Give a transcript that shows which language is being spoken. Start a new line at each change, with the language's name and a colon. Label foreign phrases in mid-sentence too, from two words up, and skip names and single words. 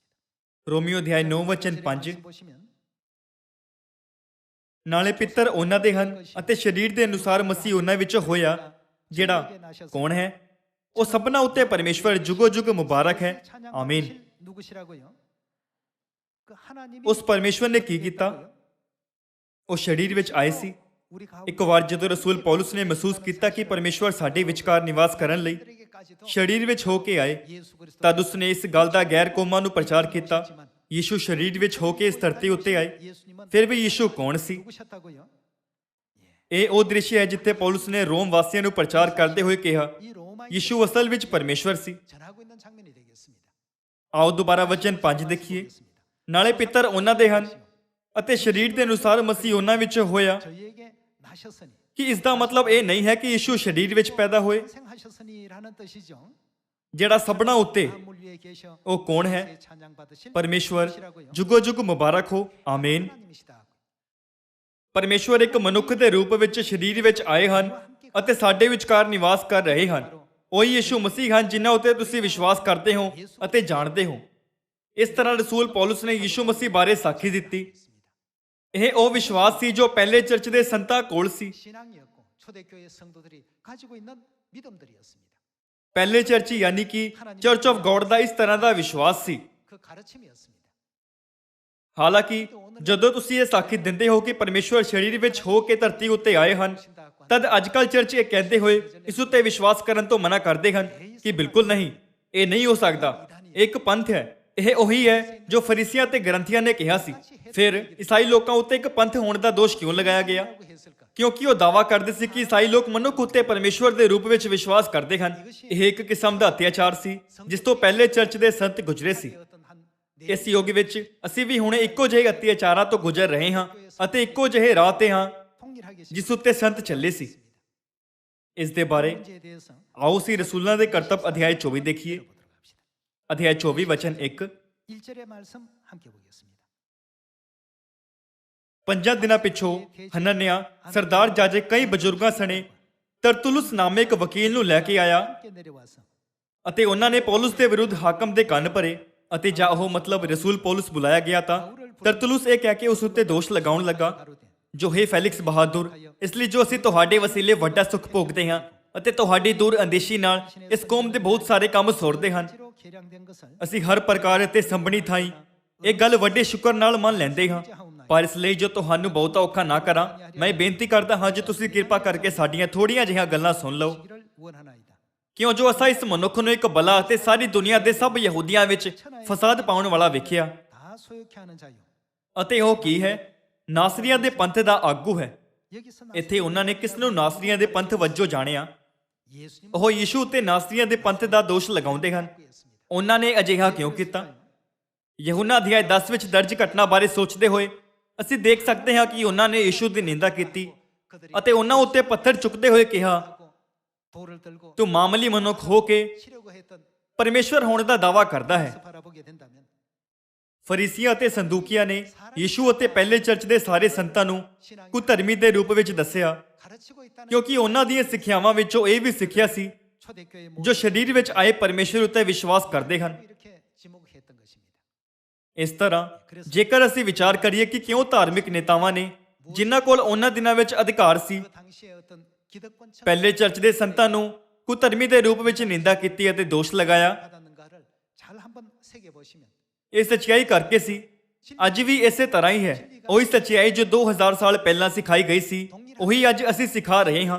Punjabi: ਰੋਮੀਓ ਅਧਿਆਇ 9 ਵਚਨ 5।
Korean: 보시면
Punjabi: ਨਾਲੇ ਪਿੱਤਰ ਉਹਨਾਂ ਦੇ ਹਨ ਅਤੇ ਸਰੀਰ ਦੇ ਅਨੁਸਾਰ ਮਸੀਹ ਉਹਨਾਂ ਵਿੱਚ ਹੋਇਆ, ਜਿਹੜਾ ਕੌਣ ਹੈ? ਉਹ ਸਭਨਾ ਉੱਤੇ ਪਰਮੇਸ਼ਵਰ ਜੁਗੋ ਜੁਗ ਮੁਬਾਰਕ ਹੈ। ਆਮੀਨ।
Korean: 누구시라고요? 그 하나님이
Punjabi: ਉਸ ਪਰਮੇਸ਼ਵਰ ਨੇ ਕੀ ਕੀਤਾ? ਉਹ ਸਰੀਰ ਵਿੱਚ ਆਏ ਸੀ।
Korean: 우리
Punjabi: ਇੱਕ ਵਾਰ ਜਦੋਂ ਰਸੂਲ ਪੌਲੁਸ ਨੇ ਮਹਿਸੂਸ ਕੀਤਾ ਕਿ ਪਰਮੇਸ਼ਵਰ ਸਾਡੇ ਵਿਚਕਾਰ ਨਿਵਾਸ ਕਰਨ ਲਈ
Korean: 가운데에게까지도
Punjabi: ਸਰੀਰ ਵਿੱਚ ਹੋ ਕੇ ਆਏ,
Korean: 예수 그리스도
Punjabi: ਤਦ ਉਸਨੇ ਇਸ ਗੱਲ ਦਾ ਗੈਰ ਕੌਮਾਂ ਨੂੰ ਪ੍ਰਚਾਰ ਕੀਤਾ ਯੀਸ਼ੂ ਸਰੀਰ ਵਿੱਚ ਹੋ ਕੇ ਇਸ ਧਰਤੀ ਉੱਤੇ ਆਏ
Korean: 예수님은
Punjabi: ਫਿਰ ਵੀ ਯੀਸ਼ੂ ਕੌਣ ਸੀ?
Korean: 누구셨다고요?
Punjabi: ਇਹ ਉਹ ਦ੍ਰਿਸ਼ ਹੈ ਜਿੱਥੇ ਪੌਲਸ ਨੇ ਰੋਮ ਵਾਸੀਆਂ ਨੂੰ ਪ੍ਰਚਾਰ ਕਰਦੇ ਹੋਏ ਕਿਹਾ
Korean: 이 로마에
Punjabi: ਯੀਸ਼ੂ ਅਸਲ ਵਿੱਚ ਪਰਮੇਸ਼ਵਰ ਸੀ।
Korean: 전하고 있는 장면이 되겠습니다.
Punjabi: ਆਓ ਦੁਬਾਰਾ ਵਚਨ 5 ਦੇਖੀਏ। ਨਾਲੇ ਪਿੱਤਰ ਉਹਨਾਂ ਦੇ ਹਨ ਅਤੇ ਸਰੀਰ ਦੇ ਅਨੁਸਾਰ ਮਸੀਹ ਉਹਨਾਂ ਵਿੱਚ ਹੋਇਆ।
Korean: 저희에게 나셨으니
Punjabi: ਕਿ ਇਸ ਦਾ ਮਤਲਬ ਇਹ ਨਹੀਂ ਹੈ ਕਿ ਯੀਸ਼ੂ ਸਰੀਰ ਵਿੱਚ ਪੈਦਾ ਹੋਏ।
Korean: 탄생하셨으니라는 뜻이죠.
Punjabi: ਜਿਹੜਾ ਸਭਨਾਂ ਉੱਤੇ
Korean: 만물 위에 계셔
Punjabi: ਉਹ ਕੌਣ ਹੈ?
Korean: 찬양 받으실
Punjabi: ਪਰਮੇਸ਼ਵਰ
Korean: 분이시라고요.
Punjabi: ਜੁਗੋ ਜੁਗ ਮੁਬਾਰਕ ਹੋ, ਆਮੀਨ।
Korean: 하나님이시다.
Punjabi: ਪਰਮੇਸ਼ਵਰ ਇੱਕ ਮਨੁੱਖ ਦੇ ਰੂਪ ਵਿੱਚ ਸਰੀਰ ਵਿੱਚ ਆਏ ਹਨ ਅਤੇ ਸਾਡੇ ਵਿਚਕਾਰ ਨਿਵਾਸ ਕਰ ਰਹੇ ਹਨ। ਉਹੀ ਯੀਸ਼ੂ ਮਸੀਹ ਹਨ ਜਿਨ੍ਹਾਂ ਉੱਤੇ ਤੁਸੀਂ ਵਿਸ਼ਵਾਸ ਕਰਦੇ ਹੋ ਅਤੇ ਜਾਣਦੇ ਹੋ। ਇਸ ਤਰ੍ਹਾਂ ਰਸੂਲ ਪੌਲਸ ਨੇ ਯੀਸ਼ੂ ਮਸੀਹ ਬਾਰੇ ਸਾਖੀ ਦਿੱਤੀ। ਇਹ ਉਹ ਵਿਸ਼ਵਾਸ ਸੀ ਜੋ ਪਹਿਲੇ ਚਰਚ ਦੇ ਸੰਤਾਂ ਕੋਲ ਸੀ।
Korean: 신앙이었고 초대교회 성도들이 가지고 있는 믿음들이었습니다.
Punjabi: ਪਹਿਲੇ ਚਰਚ ਯਾਨੀ ਕਿ ਚਰਚ ਆਫ ਗॉड ਦਾ ਇਸ ਤਰ੍ਹਾਂ ਦਾ ਵਿਸ਼ਵਾਸ ਸੀ।
Korean: 그 가르침이었습니다.
Punjabi: ਹਾਲਾਂਕਿ ਜਦੋਂ ਤੁਸੀਂ ਇਹ ਸਾਖੀ ਦਿੰਦੇ ਹੋ ਕਿ ਪਰਮੇਸ਼ਵਰ ਸਰੀਰ ਵਿੱਚ ਹੋ ਕੇ ਧਰਤੀ ਉੱਤੇ ਆਏ ਹਨ, ਤਦ ਅੱਜਕੱਲ ਚਰਚ ਇਹ ਕਹਿੰਦੇ ਹੋਏ ਇਸ ਉੱਤੇ ਵਿਸ਼ਵਾਸ ਕਰਨ ਤੋਂ ਮਨਾ ਕਰਦੇ ਹਨ ਕਿ ਬਿਲਕੁਲ ਨਹੀਂ, ਇਹ ਨਹੀਂ ਹੋ ਸਕਦਾ। ਇਹ ਇੱਕ ਪੰਥ ਹੈ। ਇਹ ਉਹੀ ਹੈ ਜੋ ਫਰੀਸੀਆਂ ਤੇ ਗ੍ਰੰਥੀਆਂ ਨੇ ਕਿਹਾ ਸੀ। ਫਿਰ ਈਸਾਈ ਲੋਕਾਂ ਉੱਤੇ ਇੱਕ ਪੰਥ ਹੋਣ ਦਾ ਦੋਸ਼ ਕਿਉਂ ਲਗਾਇਆ ਗਿਆ?
Korean: 라고 했을까?
Punjabi: ਕਿਉਂਕਿ ਉਹ ਦਾਅਵਾ ਕਰਦੇ ਸੀ ਕਿ ਈਸਾਈ ਲੋਕ ਮਨੁੱਖ ਉੱਤੇ ਪਰਮੇਸ਼ਵਰ ਦੇ ਰੂਪ ਵਿੱਚ ਵਿਸ਼ਵਾਸ ਕਰਦੇ ਹਨ। ਇਹ ਇੱਕ ਕਿਸਮ ਦਾ ਅਤਿਆਚਾਰ ਸੀ ਜਿਸ ਤੋਂ ਪਹਿਲੇ ਚਰਚ ਦੇ ਸੰਤ ਗੁਜ਼ਰੇ ਸੀ।
Korean: 어떤 한
Punjabi: ਇਸ ਯੁੱਗ ਵਿੱਚ ਅਸੀਂ ਵੀ ਹੁਣ ਇੱਕੋ ਜਿਹੇ ਅਤਿਆਚਾਰਾਂ ਤੋਂ ਗੁਜ਼ਰ ਰਹੇ ਹਾਂ ਅਤੇ ਇੱਕੋ ਜਿਹੇ ਰਾਹ ਤੇ ਹਾਂ
Korean: 통일하게
Punjabi: ਜਿਸ ਉੱਤੇ ਸੰਤ ਚੱਲੇ ਸੀ। ਇਸ ਦੇ ਬਾਰੇ
Korean: 문제에 대해서
Punjabi: ਆਓ ਅਸੀਂ ਰਸੂਲਾਂ ਦੇ ਕਰਤੱਵ ਅਧਿਆਇ 24 ਦੇਖੀਏ।
Korean: 들어갑시다.
Punjabi: ਅਧਿਆਇ 24 ਵਚਨ 1।
Korean: 1절의 말씀 함께 보겠습니다.
Punjabi: 5 ਦਿਨਾਂ ਪਿੱਛੋਂ ਹਨਨਿਆ ਸਰਦਾਰ ਜਾਜਕ ਕਈ ਬਜ਼ੁਰਗਾਂ ਸਣੇ ਤਰਤੁਲੁਸ ਨਾਮੇ ਇੱਕ ਵਕੀਲ ਨੂੰ ਲੈ ਕੇ ਆਇਆ
Korean: 함께 내려와서
Punjabi: ਅਤੇ ਉਹਨਾਂ ਨੇ ਪੌਲਸ ਦੇ ਵਿਰੁੱਧ ਹਾਕਮ ਦੇ ਕੰਨ ਭਰੇ ਅਤੇ ਜਾਂ ਉਹ ਮਤਲਬ ਰਸੂਲ ਪੌਲਸ ਬੁਲਾਇਆ ਗਿਆ ਤਾਂ ਤਰਤੁਲੁਸ ਇਹ ਕਹਿ ਕੇ ਉਸ ਉੱਤੇ ਦੋਸ਼ ਲਗਾਉਣ ਲੱਗਾ, ਜੋ ਹੈ ਫੈਲਿਕਸ ਬਹਾਦਰ, ਇਸ ਲਈ ਜੋ ਅਸੀਂ ਤੁਹਾਡੇ ਵਸੀਲੇ ਵੱਡਾ ਸੁੱਖ ਭੋਗਦੇ ਹਾਂ ਅਤੇ ਤੁਹਾਡੀ ਦੂਰ ਅੰਦੇਸ਼ੀ ਨਾਲ ਇਸ ਕੌਮ ਦੇ ਬਹੁਤ ਸਾਰੇ ਕੰਮ ਸੌਰਦੇ ਹਨ।
Korean: 지로 계량된 것을
Punjabi: ਅਸੀਂ ਹਰ ਪ੍ਰਕਾਰ ਅਤੇ ਸੰਭਣੀ ਥਾਈਂ ਇਹ ਗੱਲ ਵੱਡੇ ਸ਼ੁਕਰ ਨਾਲ ਮੰਨ ਲੈਂਦੇ ਹਾਂ। ਪਰ ਇਸ ਲਈ ਜੋ ਤੁਹਾਨੂੰ ਬਹੁਤਾ ਔਖਾ ਨਾ ਕਰਾਂ, ਮੈਂ ਬੇਨਤੀ ਕਰਦਾ ਹਾਂ ਜੇ ਤੁਸੀਂ ਕਿਰਪਾ ਕਰਕੇ ਸਾਡੀਆਂ ਥੋੜੀਆਂ ਜਿਹੀਆਂ ਗੱਲਾਂ ਸੁਣ ਲਓ।
Korean: 이를 원하나이다.
Punjabi: ਕਿਉਂ ਜੋ ਅਸਾਂ ਇਸ ਮਨੁੱਖ ਨੂੰ ਇੱਕ ਬਲਾ ਅਤੇ ਸਾਰੀ ਦੁਨੀਆ ਦੇ ਸਭ ਯਹੂਦੀਆਂ ਵਿੱਚ ਫਸਾਦ ਪਾਉਣ ਵਾਲਾ ਵੇਖਿਆ।
Korean: 다 소욕해 하는 자요.
Punjabi: ਅਤੇ ਉਹ ਕੀ ਹੈ? ਨਾਸਰੀਆਂ ਦੇ ਪੰਥ ਦਾ ਆਗੂ ਹੈ।
Korean: 여기서
Punjabi: ਇੱਥੇ ਉਹਨਾਂ ਨੇ ਕਿਸ ਨੂੰ ਨਾਸਰੀਆਂ ਦੇ ਪੰਥ ਵਜੋਂ ਜਾਣਿਆ?
Korean: 예수님
Punjabi: ਉਹ ਯੀਸ਼ੂ ਤੇ ਨਾਸਰੀਆਂ ਦੇ ਪੰਥ ਦਾ ਦੋਸ਼ ਲਗਾਉਂਦੇ ਹਨ।
Korean: 했습니다.
Punjabi: ਉਹਨਾਂ ਨੇ ਅਜਿਹਾ ਕਿਉਂ ਕੀਤਾ? ਯਹੂਨਾ ਅਧਿਆਇ 10 ਵਿੱਚ ਦਰਜ ਘਟਨਾ ਬਾਰੇ ਸੋਚਦੇ ਹੋਏ ਅਸੀਂ ਦੇਖ ਸਕਦੇ ਹਾਂ ਕਿ ਉਹਨਾਂ ਨੇ ਯੀਸ਼ੂ ਦੀ ਨਿੰਦਾ ਕੀਤੀ ਅਤੇ ਉਹਨਾਂ ਉੱਤੇ ਪੱਥਰ ਚੁੱਕਦੇ ਹੋਏ ਕਿਹਾ,
Korean: 돌을 들고
Punjabi: ਤੂੰ ਮਾਮੂਲੀ ਮਨੁੱਖ ਹੋ ਕੇ
Korean: 치려고 했던
Punjabi: ਪਰਮੇਸ਼ਵਰ ਹੋਣ ਦਾ ਦਾਅਵਾ ਕਰਦਾ ਹੈ।
Korean: 바라보게 된다면
Punjabi: ਫਰੀਸੀਆਂ ਅਤੇ ਸੰਦੂਕੀਆਂ ਨੇ ਯੀਸ਼ੂ ਅਤੇ ਪਹਿਲੇ ਚਰਚ ਦੇ ਸਾਰੇ ਸੰਤਾਂ ਨੂੰ ਕੁਧਰਮੀ ਦੇ ਰੂਪ ਵਿੱਚ ਦੱਸਿਆ,
Korean: 가르치고 있다는
Punjabi: ਕਿਉਂਕਿ ਉਹਨਾਂ ਦੀਆਂ ਸਿੱਖਿਆਵਾਂ ਵਿੱਚੋਂ ਇਹ ਵੀ ਸਿੱਖਿਆ ਸੀ
Korean: 초대교회
Punjabi: ਜੋ ਸਰੀਰ ਵਿੱਚ ਆਏ ਪਰਮੇਸ਼ਵਰ ਉੱਤੇ ਵਿਸ਼ਵਾਸ ਕਰਦੇ ਹਨ।
Korean: 이렇게 지목했던 것입니다.
Punjabi: ਇਸ ਤਰ੍ਹਾਂ ਜੇਕਰ ਅਸੀਂ ਵਿਚਾਰ ਕਰੀਏ ਕਿ ਕਿਉਂ ਧਾਰਮਿਕ ਨੇਤਾਵਾਂ ਨੇ ਜਿਨ੍ਹਾਂ ਕੋਲ ਉਹਨਾਂ ਦਿਨਾਂ ਵਿੱਚ ਅਧਿਕਾਰ ਸੀ
Korean: 그 당시에 어떤 기득권층
Punjabi: ਪਹਿਲੇ ਚਰਚ ਦੇ ਸੰਤਾਂ ਨੂੰ ਕੁਧਰਮੀ ਦੇ ਰੂਪ ਵਿੱਚ ਨਿੰਦਾ ਕੀਤੀ ਅਤੇ ਦੋਸ਼ ਲਗਾਇਆ,
Korean: 받았는가를 잘 한번 새겨 보시면
Punjabi: ਇਹ ਸੱਚਾਈ ਕਰਕੇ ਸੀ। ਅੱਜ ਵੀ ਇਸੇ ਤਰ੍ਹਾਂ ਹੀ ਹੈ। ਉਹੀ ਸੱਚਾਈ ਜੋ 2000 ਸਾਲ ਪਹਿਲਾਂ ਸਿਖਾਈ ਗਈ ਸੀ, ਉਹੀ ਅੱਜ ਅਸੀਂ ਸਿਖਾ ਰਹੇ ਹਾਂ।